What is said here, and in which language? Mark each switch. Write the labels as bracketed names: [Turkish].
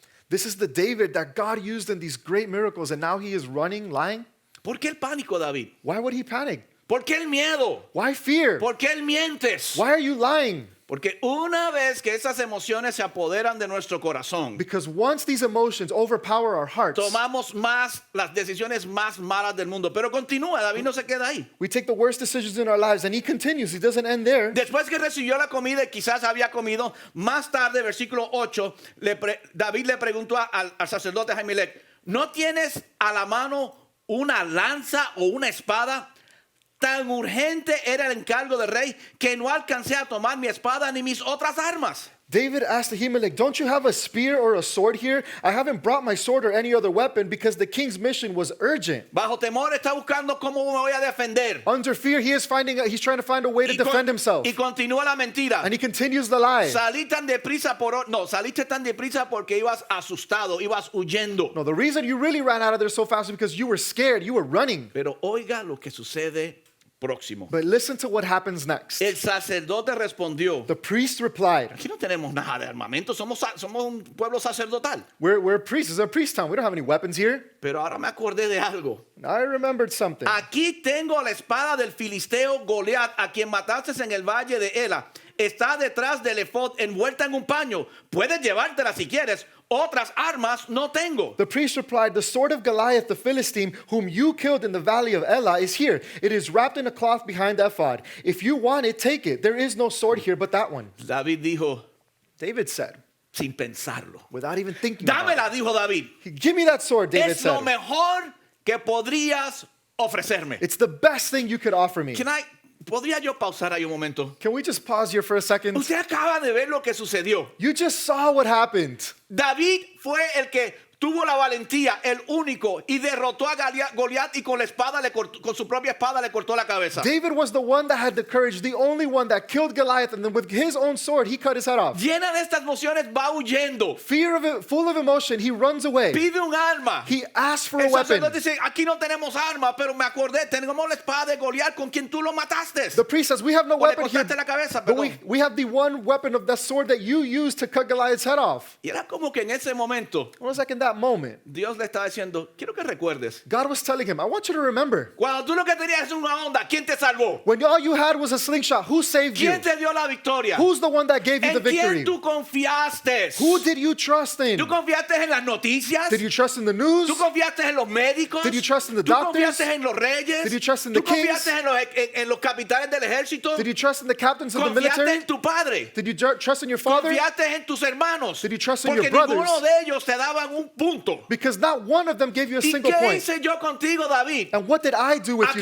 [English] This is the David that God used in these great miracles, and now he is running, lying. [Spanish] ¿Por qué el pánico, David? [English] Why would he panic? [Spanish] ¿Por qué el miedo? [English] Why fear? [Spanish] ¿Por qué el mientes? [English] Why are you lying? [Spanish] Porque una vez que esas emociones se apoderan de nuestro corazón, [English] Because once these emotions overpower our hearts, [Spanish] tomamos más las decisiones más malas del mundo. Pero continúa, David no se queda ahí. [English] we take the worst decisions in our lives, and he continues. He doesn't end there. [Spanish] Después que recibió la comida y quizás había comido, más tarde, versículo 8, David le preguntó al sacerdote Ahimelech, ¿no tienes a la mano una lanza o una espada? Tan urgente era el encargo del rey que no alcancé a tomar mi espada ni mis otras armas. [English] David asked Ahimelech, don't you have a spear or a sword here? I haven't brought my sword or any other weapon because the king's mission was urgent. [Spanish] Bajo temor está buscando cómo me voy a defender. [English] Under fear, he's trying to find a way to defend himself. [Spanish] Y continúa la mentira. [English] And he continues the lie. [Spanish] Saliste tan deprisa porque ibas asustado, ibas huyendo. [English] No, the reason you really ran out of there so fast is because you were scared. You were running. [Spanish] Pero oiga lo que sucede próximo. [English] But listen to what happens next. [Spanish] El sacerdote respondió, [English] The priest replied, [Spanish] aquí no tenemos nada de armamento, somos un pueblo sacerdotal. [English] we're priests. It's a priest town. We don't have any weapons here. [Spanish] Pero ahora me acordé de algo. [English] I remembered something. [Spanish] Aquí tengo la espada del filisteo Goliat, a quien mataste en el valle de Ela. Está detrás del efod envuelta en un paño. Puedes llevártela si quieres. Otras armas no tengo. [English] The priest replied, the sword of Goliath the Philistine, whom you killed in the valley of Elah, is here. It is wrapped in a cloth behind the ephod. If you want it, take it. There is no sword here but that one. [Spanish] David dijo, [English] David said, [Spanish] sin pensarlo. [English] without even thinking about [Spanish] Dámela, dijo David. [English] it. Give me that sword, David [Spanish] Es lo [English] said. [Spanish] mejor que podrías ofrecerme. [English] It's the best thing you could offer me. [Spanish] ¿Podría yo pausar ahí un momento? [English] Can we just pause here for a second? [Spanish] Usted acaba de ver lo que sucedió. [English] You just saw what happened. [Spanish] David fue el que tuvo la valentía, el único, y derrotó a Goliat y con su propia espada le cortó la cabeza. [English] David was the one that had the courage, the only one that killed Goliath, and then with his own sword, he cut his head off. [Spanish] Llena de estas emociones va huyendo. [English] Full of emotion, he runs away. [Spanish] Pide un arma. [English] He asks for a [Spanish] El [English] weapon. [Spanish] sacerdote dice, aquí no tenemos arma, pero me acordé, tenemos la espada de Goliat con quien tú lo mataste. [English] The priest says, we have no [Spanish] O le [English] weapon here, [Spanish] cortaste la cabeza, [English] but [Spanish] perdón. [English] we have the one weapon of that sword that you used to cut Goliath's head off. [Spanish] Y era como que en ese momento [English] It was like in that moment, [Spanish] Dios le estaba diciendo, quiero que recuerdes. [English] God was telling him, I want you to remember, [Spanish] Cuando tú lo que tenías es una onda, ¿quién te salvó? [English] when all you had was a slingshot, who saved you? [Spanish] ¿Quién te dio la victoria? [English] Who's the one that gave you the [Spanish] ¿En quién [English] victory? [Spanish] tú confiaste? [English] Who did you trust in? [Spanish] ¿Tú confiaste en las noticias? [English] Did you trust in the news? [Spanish] ¿Tú confiaste en los médicos? [English] Did you trust in the [Spanish] ¿Tú [English] doctors? [Spanish] confiaste en los reyes? [English] Did you trust in the [Spanish] ¿Tú confiaste [English] kings? [Spanish] en los capitanes del ejército? [English] Did you trust in the captains of the [Spanish] ¿Confiaste [English] military? [Spanish] en tu padre? [English] Did you trust in your father? [Spanish] ¿Confiaste en tus hermanos? [English] Did you trust in [Spanish] Porque [English] your brothers? [Spanish] ninguno de ellos te daban un punto. [English] Because not one of them gave you a [Spanish] ¿Y [English] single [Spanish] qué [English] point. [Spanish] hice yo contigo, David? [English] And what did I do with you,